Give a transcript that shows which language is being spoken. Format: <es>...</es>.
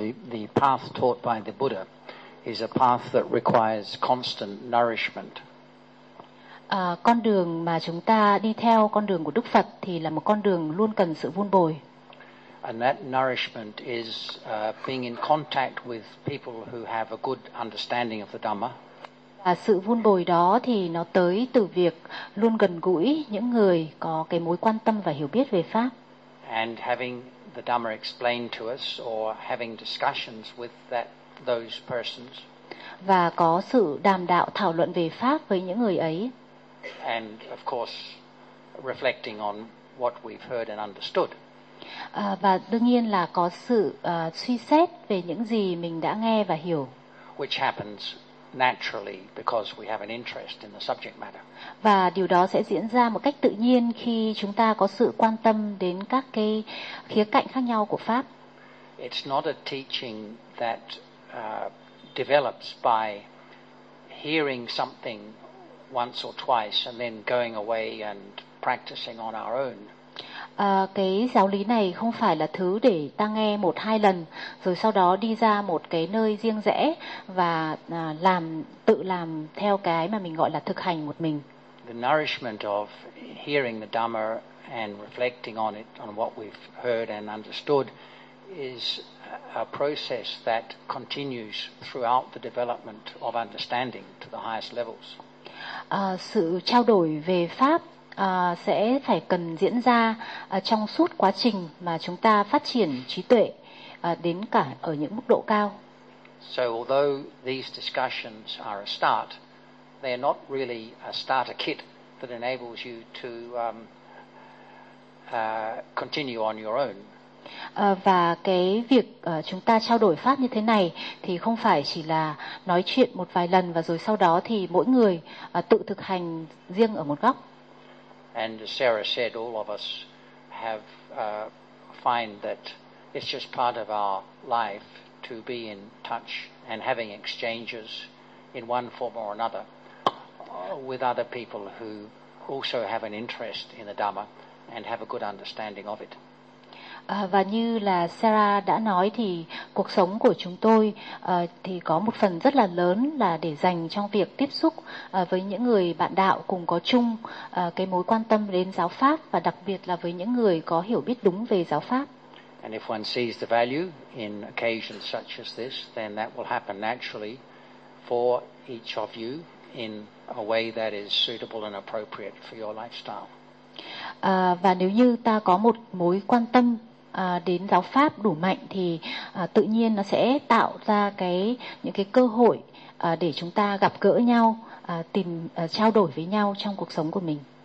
<en>The path taught by the Buddha is a path that requires constant nourishment.</en> <vi>Con đường mà chúng ta đi theo, con đường của Đức Phật thì là một con đường luôn cần sự vun bồi.</vi> <en>And that nourishment is being in contact with people who have a good understanding of the Dhamma.</en> <vi>Sự vun bồi đó thì nó tới từ việc luôn gần gũi những người có cái mối quan tâm và hiểu biết về pháp.</vi> <en>And having the Dhamma explained to us or having discussions with those persons.</en> <vi>Và có sự đàm đạo thảo luận về pháp với những người ấy.</vi> <en>And of course reflecting on what we've heard and understood.</en> <vi>Và đương nhiên là có sự suy xét về những gì mình đã nghe và hiểu.</vi> <en>Which happens naturally because we have an interest in the subject matter.</en> <vi>Và điều đó sẽ diễn ra một cách tự nhiên khi chúng ta có sự quan tâm đến các cái khía cạnh khác nhau của pháp.</vi> <en>It's not a teaching that develops by hearing something once or twice and then going away and practicing on our own.</en> <vi>Cái giáo lý này không phải là thứ để ta nghe một hai lần rồi sau đó đi ra một cái nơi riêng rẽ và tự làm theo cái mà mình gọi là thực hành một mình.</vi> <en>The nourishment of hearing the Dhamma and reflecting on it, on what we've heard and understood, is a process that continues throughout the development of understanding to the highest levels.</en> <vi>Sự trao đổi về pháp sẽ phải cần diễn ra trong suốt quá trình mà chúng ta phát triển trí tuệ đến cả ở những mức độ cao.</vi> <en>So although these discussions are a start, they are not really a starter kit that enables you to continue on your own.</en> <vi>Và cái việc chúng ta trao đổi pháp như thế này thì không phải chỉ là nói chuyện một vài lần và rồi sau đó thì mỗi người tự thực hành riêng ở một góc.</vi> <en>And as Sarah said, all of us have find that it's just part of our life to be in touch and having exchanges in one form or another with other people who also have an interest in the Dhamma and have a good understanding of it.</en> <vi>Và như là Sarah đã nói thì cuộc sống của chúng tôi thì có một phần rất là lớn là để dành trong việc tiếp xúc với những người bạn đạo cùng có chung cái mối quan tâm đến giáo pháp và đặc biệt là với những người có hiểu biết đúng về giáo pháp.</vi> <en>And if one sees the value in occasions such as this, then that will happen naturally for each of you in a way that is suitable and appropriate for your lifestyle.</en> <vi>Và nếu như ta có một mối quan tâm đến giáo pháp đủ mạnh thì tự nhiên nó sẽ tạo ra những cái cơ hội để chúng ta gặp gỡ nhau, trao đổi với nhau trong cuộc sống của mình.</vi>